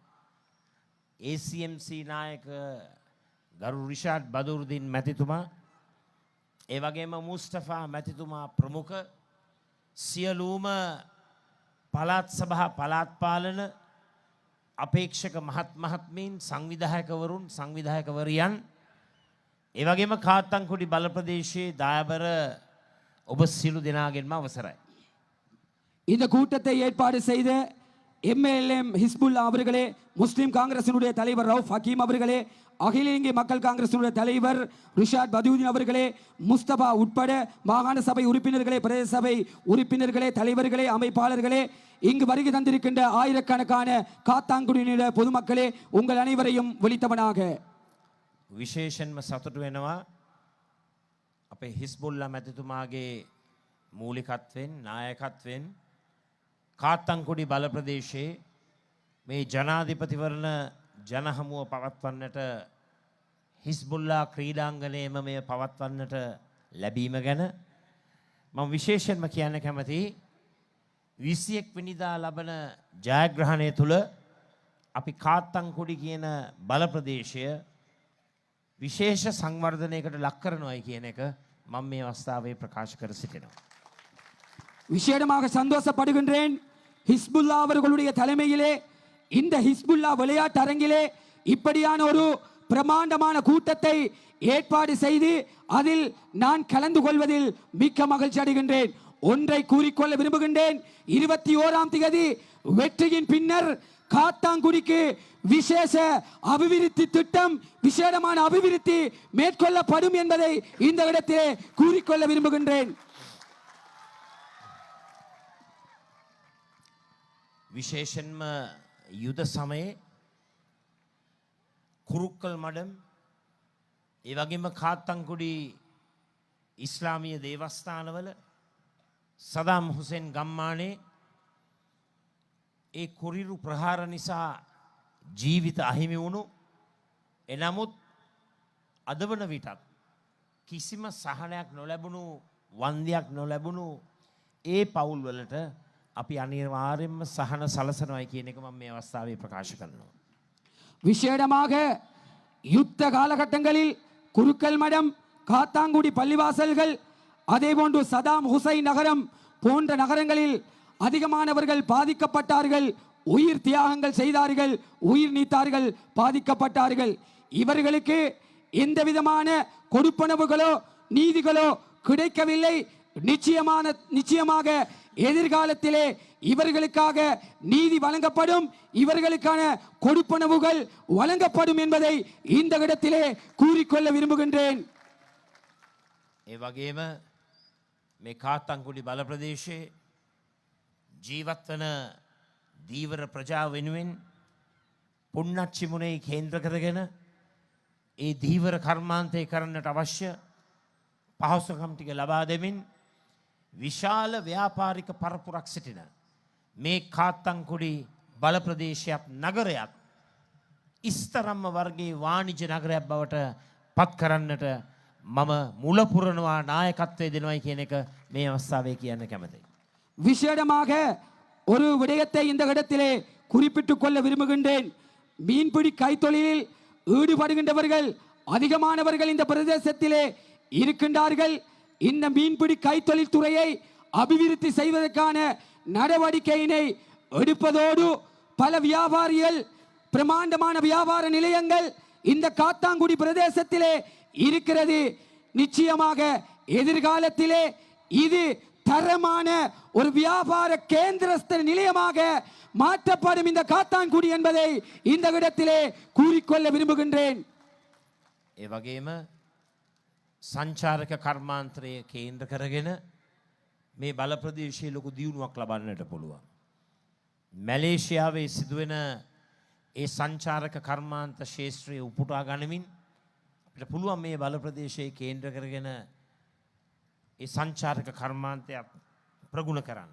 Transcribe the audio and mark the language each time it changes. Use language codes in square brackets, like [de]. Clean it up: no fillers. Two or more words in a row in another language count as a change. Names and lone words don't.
[si] ACMC නායක ගරු රිෂාඩ් බදුරුදීන් මැතිතුමා, ඒ වගේම මුස්තෆා මැතිතුමා ප්‍රමුඛ සියලුම පළාත් සභා පළාත් පාලන අපේක්ෂක මහත්මීන්, සංවිධායකවරුන්, සංවිධායකවරියන්, ඒ වගේම කාත්තන්කුඩි බල ප්‍රදේශයේ දායබර ඔබ සියලු දෙනාගෙන්ම අවසරයි. [ta] இந்த கூட்டத்தை ஏற்பாடு செய்த MLM ஹிஸ்புல்லா அவர்களே, முஸ்லிம் காங்கிரசினுடைய தலைவர் ரவுஃப் ஹக்கீம் அவர்களே, அகில இந்திய மக்கள் காங்கிரசினுடைய தலைவர் ரிஷாட் பதுதீன் அவர்களே, முஸ்தபா உட்பட மாகாண சபை உறுப்பினர்களே, பிரதேச சபை உறுப்பினர்களே, தலைவர்களே, அமைப்பாளர்களே, இங்கு வருகை தந்திருக்கின்ற ஆயிரக்கணக்கான காத்தாங்குடியினுடைய பொதுமக்களே, உங்கள் அனைவரையும் ஒலித்தவனாக [si] විශේෂයෙන්ම සතුටු වෙනවා අපේ හිස්බුල්ලා මැතිතුමාගේ මූලිකත්වයෙන්, නායකත්වයෙන් කාත්තන්කුඩි බල ප්‍රදේශයේ මේ ජනාධිපතිවරණ ජනහමුව පවත්වන්නට, හිස්බුල්ලා ක්‍රීඩාංගණයේම මෙය පවත්වන්නට ලැබීම ගැන මම විශේෂයෙන්ම කියන්න කැමතියි. 21 වෙනිදා ලබන ජයග්‍රහණය තුළ අපි කාත්තන්කුඩි කියන බල ප්‍රදේශය විශේෂ සංවර්ධනයකට ලක් කරනවායි කියන එක මම මේ අවස්ථාවේ ප්‍රකාශ කර සිටිනවා. [ta] விசேடமாக சந்தோஷப்படுகின்றேன். ஹிஸ்புல்லா அவர்களுடைய தலைமையிலே இந்த ஹிஸ்புல்லா விளையாட்டு அரங்கிலே இப்படியான ஒரு பிரமாண்டமான கூட்டத்தை ஏற்பாடு செய்து அதில் நான் கலந்து கொள்வதில் மிக்க மகிழ்ச்சி அடைகின்றேன். ஒன்றை கூறிக்கொள்ள விரும்புகின்றேன். 21ஆம் தேதி வெற்றியின் பின்னர் காத்தாங்குடிக்கு விசேஷ அபிவிருத்தி திட்டம், விசேடமான அபிவிருத்தி மேற்கொள்ளப்படும் என்பதை இந்த இடத்திலே கூறிக்கொள்ள விரும்புகின்றேன். [si] විශේෂයෙන්ම යුද සමයේ කුරුක්කල් මඩම්, ඒ වගේම කාත්තන්කුඩි ඉස්ලාමීය දේවස්ථානවල සදාම් හුසේන් ගම්මානේ ඒ කුරිරු ප්‍රහාර නිසා ජීවිත අහිමි වුණු, එනමුත් අද වන විටත් කිසිම සහනයක් නොලැබුණු, වන්දියක් නොලැබුණු ඒ පවුල්වලට අපි අනිවාර්යෙන්ම සහන සලසනවායි කියන එක මම මේ අවස්ථාවේ ප්‍රකාශ කරනවා. [ta] விசேடமாக யுத்த காலகட்டங்களில் குருக்கல் மடம், காத்தாங்குடி பள்ளிவாசல்கள், அதேபோன்று சதாம் ஹுசைன் நகரம் போன்ற நகரங்களில் அதிகமானவர்கள் பாதிக்கப்பட்டார்கள், உயிர் தியாகங்கள் செய்தார்கள், உயிர் நீத்தார்கள், பாதிக்கப்பட்டார்கள். இவர்களுக்கு எந்த விதமான கொடுப்பனவுகளோ நீதிகளோ கிடைக்கவில்லை. நிச்சயமாக எதிர்காலத்திலே இவர்களுக்காக நீதி வழங்கப்படும், இவர்களுக்கான கொடுப்பனவுகள் வழங்கப்படும் என்பதை இந்த இடத்திலே கூறிக்கொள்ள விரும்புகின்றேன். [si] ඒ වගේම මේ කාත්තංකුඩි බල ප්‍රදේශයේ ජීවත්වන දීවර ප්‍රජාව වෙනුවෙන් පුන්නච්චිමුණේ කේන්ද්‍ර කරගෙන ඒ දීවර කර්මාන්තය කරන්නට අවශ්‍ය පහසුකම් ටික ලබා දෙමින් විශාල ව්‍යාපාරික පරපුරක් සිටින මේ කාත්තංකුඩි බල ප්‍රදේශයක් නගරයක් ඉස්තරම්ම වර්ගයේ වාණිජ්‍ය නගරයක් බවට පත් කරන්නට මම මුලපුරනවා නායකත්වය දෙනවයි කියන එක මේ අවස්ථාවේ කියන්න කැමතියි. [ta] விசேடமாக ஒரு விடயத்தை இந்த இடத்திலே குறிப்பிட்டுக் கொள்ள விரும்புகின்றேன். மீன்பிடி கைத்தொழிலில் ஈடுபடுகின்றவர்கள் அதிகமானவர்கள் இந்த பிரதேசத்திலே இருக்கின்றார்கள். இந்த மீன்பிடி கைத்தொழில் துறையை அபிவிருத்தி செய்வதற்கான நடவடிக்கையினை எடுப்பதோடு பல வியாபாரிகள் பிரமாண்டமான வியாபார நிலையங்கள் இந்த காத்தாங்குடி பிரதேசத்திலே இருக்கிறது. நிச்சயமாக எதிர்காலத்திலே இது தரமான ஒரு வியாபார கேந்திரஸ்த நிலையமாக மாற்றப்படும் இந்த காத்தான்குடி என்பதை இந்த இடத்திலே கூறிக்கொள்ள விரும்புகின்றேன். [si] ඒ වගේම සංචාරක කර්මාන්තරය කේන්ද්‍ර කරගෙන මේ බල ප්‍රදේශයේ ලොකු දියුණුවක් ලබන්නට පුළුවන්. මැලේසියාවේ සිදුවෙන ඒ සංචාරක කර්මාන්ත ශේෂ්ත්‍රය උපුටා ගනිමින් අපිට පුළුවන් මේ බල ප්‍රදේශයේ කේන්ද්‍ර කරගෙන ඒ සංචාරක කර්මාන්තයක් ප්‍රගුණ කරන්න.